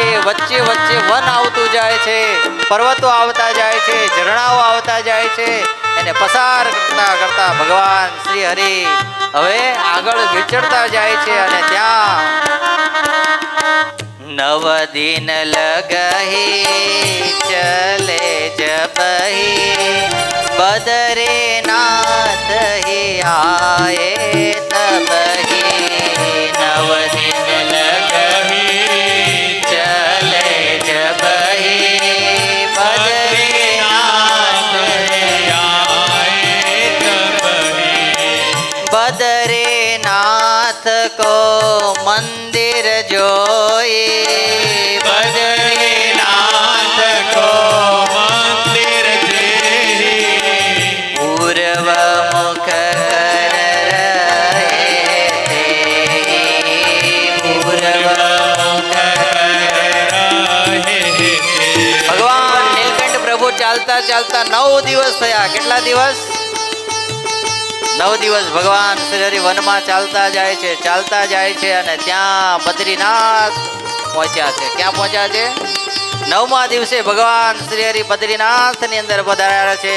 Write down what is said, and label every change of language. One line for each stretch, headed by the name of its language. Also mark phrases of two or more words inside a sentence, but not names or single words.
Gujarati: વચ્ચે વચ્ચે વન આવતું જાય છે, પર્વતો આવતા જાય છે, ઝરણાઓ આવતા જાય છે. એને પસાર કરતા કરતા ભગવાન શ્રી હરિ હવે આગળ વિચરતા જાય છે અને ત્યાં
Hindi: 9 दिन लगही चले जबही, बदरे नाथ ही आए तबही. 9 दिन लगही चले जबही, बदरे नाथ ही आए तबही. बदरे नाथ को मंदिर जोई, बद्रीनाथ को मंदिर जेहि, पूर्व मुख कर रहे थे, पूर्व मुख रहे थे.
Gujarati: भगवान ચાલતા 9 દિવસ થયા. કેટલા દિવસ? 9 દિવસ ભગવાન શ્રી હરિ વનમાં ચાલતા જાય છે અને ત્યાં બદ્રીનાથ પહોંચ્યા છે. ક્યાં પહોંચ્યા છે? 9મા દિવસે ભગવાન શ્રી હરિ બદ્રીનાથ ની અંદર પધાર્યા છે.